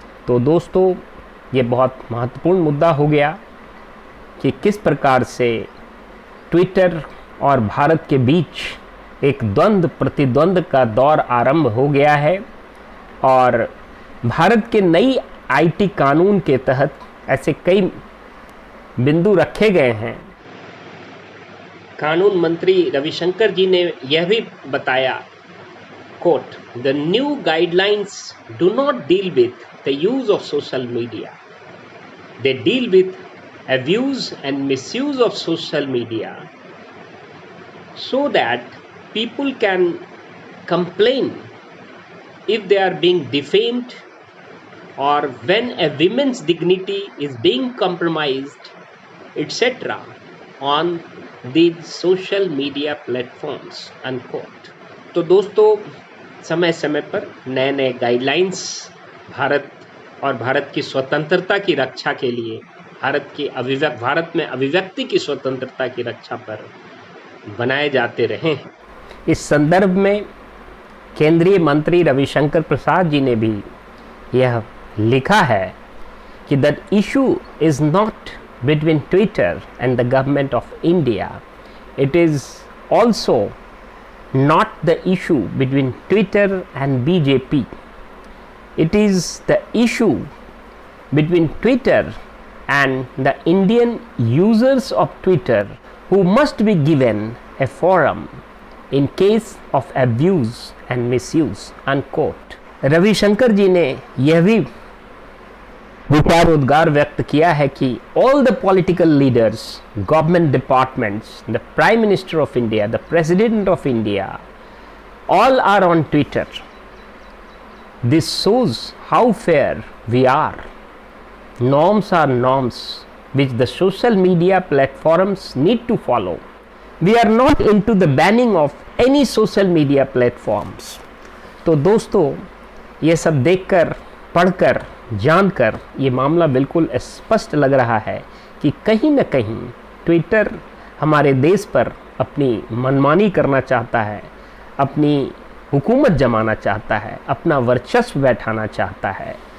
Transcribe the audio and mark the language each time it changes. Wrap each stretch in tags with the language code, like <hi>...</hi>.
<hi>तो दोस्तों, ये बहुत महत्वपूर्ण मुद्दा हो गया कि किस प्रकार से ट्विटर और भारत के बीच एक द्वंद्व प्रतिद्वंद का दौर आरंभ हो गया है और भारत के नई आईटी कानून के तहत ऐसे कई बिंदु रखे गए हैं। कानून मंत्री रविशंकर जी ने यह भी बताया,</hi> <en>quote, the new guidelines do not deal with the use of social media. They deal with abuse and misuse of social media so that people can complain if they are being defamed or when a woman's dignity is being compromised, etc. on these social media platforms unquote।</en> <hi>तो दोस्तों समय समय पर नए नए guidelines Bharat और भारत की स्वतंत्रता की रक्षा के लिए, भारत में अभिव्यक्ति की स्वतंत्रता की रक्षा पर बनाए जाते रहे हैं। इस संदर्भ में केंद्रीय मंत्री रविशंकर प्रसाद जी ने भी यह लिखा है कि</hi> <en>The issue is not between Twitter and the government of India, it is also not the issue between Twitter and BJP. It is the issue between Twitter and the Indian users of Twitter who must be given a forum in case of abuse and misuse unquote।</en> <hi>Ravishankar जी ने यह भी विचार उद्गार व्यक्त किया है कि</hi> <en>all the political leaders, government departments, the Prime Minister of India, the President of India, all are on Twitter. This shows how fair we are. Norms are norms which the social media platforms need to follow. We are not into the banning of any social media platforms.</en> <hi>तो दोस्तों ये सब देखकर, पढ़कर, जानकर ये मामला बिल्कुल स्पष्ट लग रहा है कि कहीं न कहीं ट्विटर हमारे देश पर अपनी मनमानी करना चाहता है, अपनी हुकूमत जमाना चाहता है, अपना वर्चस्व बैठाना चाहता है।</hi>